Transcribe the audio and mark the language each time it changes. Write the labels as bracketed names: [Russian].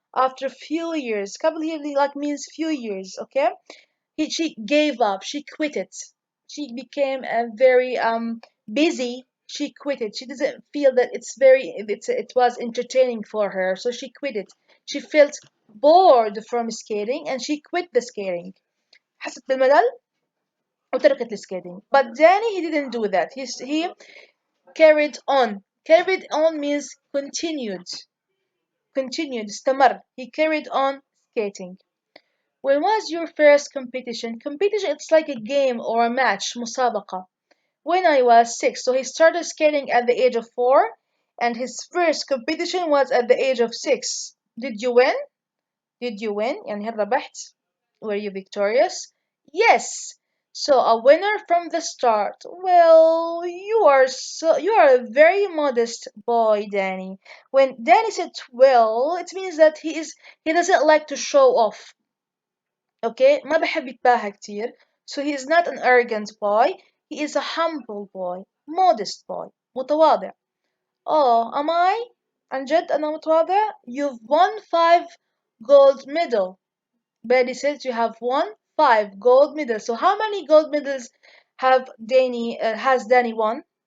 [English] After a few years, couple of years like means few years, okay? She gave up. She quit it. She became a very busy. She quit it. She doesn't feel that it was entertaining for her, so she quit it. She felt bored from skating and she quit the skating. [Arabic] حست بالملل وتركت الskating. [English] But Danny, he didn't do that. He carried on. Carried on means continued. Continued. استمر. He carried on skating. When was your first competition? Competition, it's like a game or a match, مسابقة. When I was 6, so he started skating at the age of 4, and his first competition was at the age of 6. Did you win? Did you win? [Arabic] يعني هل ربحت? [English] Were you victorious? Yes. So a winner from the start. Well, you are a very modest boy, Danny. When Danny said well, it means that he doesn't like to show off. [Arabic] Okay, ما بحب يتباهى كتير. [English] So he is not an arrogant boy. He is a humble boy, modest boy, متواضع. Oh, am I? [Arabic] عن جد أنا متواضع? [English] You've won 5 gold medal. Betty says you have won 5 gold medals. So how many gold medals has Danny won?